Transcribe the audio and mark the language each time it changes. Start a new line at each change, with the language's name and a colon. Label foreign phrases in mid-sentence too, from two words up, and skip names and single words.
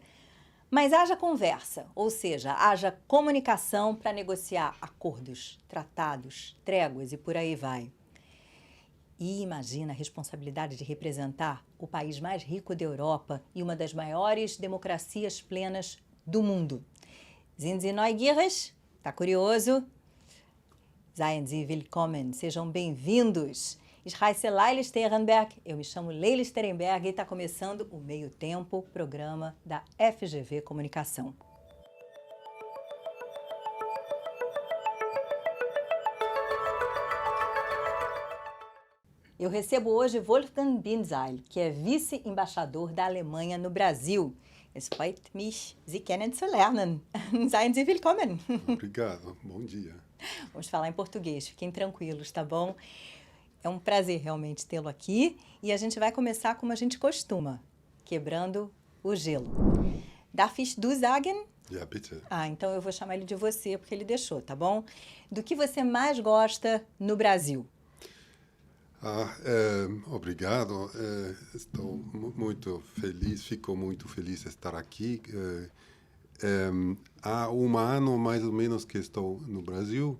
Portuguese: Mas haja conversa, ou seja, haja comunicação para negociar acordos, tratados, tréguas e por aí vai. E imagina a responsabilidade de representar o país mais rico da Europa e uma das maiores democracias plenas do mundo.
German: Sind Sie neugierig?
Portuguese: Tá curioso?
German: Seien Sie willkommen,
Portuguese: sejam bem-vindos.
German: Ich heiße Leila Sterenberg,
Portuguese: eu me chamo Leila Sterenberg e está começando o Meio Tempo, programa da FGV Comunicação. Eu recebo hoje Wolfgang Binzeil, que é vice-embaixador da Alemanha no Brasil.
German: Es freut mich, Sie kennenzulernen. Seien Sie willkommen.
Portuguese: Obrigado, bom dia. Vamos falar em português, fiquem tranquilos, tá bom? É um prazer realmente tê-lo aqui e a gente vai começar como a gente costuma, quebrando o gelo.
German: Darf ich du sagen? Ja, bitte.
Portuguese: Então eu vou chamar ele de você, porque ele deixou, tá bom? Do que você mais gosta no Brasil? Obrigado. Estou muito feliz, fico muito feliz de estar aqui. Há um ano, mais ou menos, que estou no Brasil.